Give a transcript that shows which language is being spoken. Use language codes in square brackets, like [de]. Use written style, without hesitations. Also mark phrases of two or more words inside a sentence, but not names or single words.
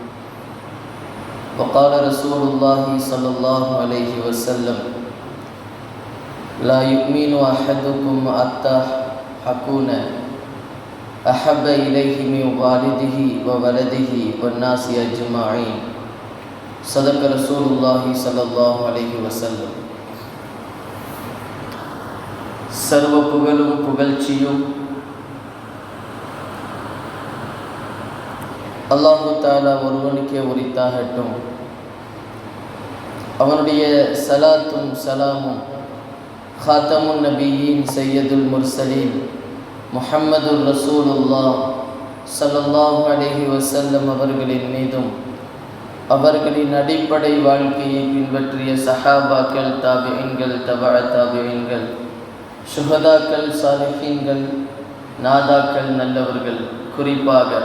[ar] وقال رسول الله صلى الله عليه وسلم: لا يؤمن أحدكم حتى أكون أحب إليه من والده وولده والناس أجمعين. صدق رسول الله صلى الله عليه وسلم. [ta] சர்வ புகழும் புகழ்ச்சியும் [ar] الله تعالى [ta] ஒருவனுக்கே உரித்தாகட்டும். அவனுடைய சலாத்தும் சலாமும் ஹாத்தமுன் நபியின் [ar] سيد المرسلين محمد رسول الله صلى الله عليه وسلم [ta] அவர்களின் மீதும் அவர்களின் அடிப்படை வாழ்க்கையை பின்பற்றிய சஹாபாக்கள், தாபிஈன்கள், தபஅ தாபிஈன்கள், சுஹதாக்கள், சாலிஹீன்கள், நாதாக்கள், நல்லவர்கள், குறிப்பாக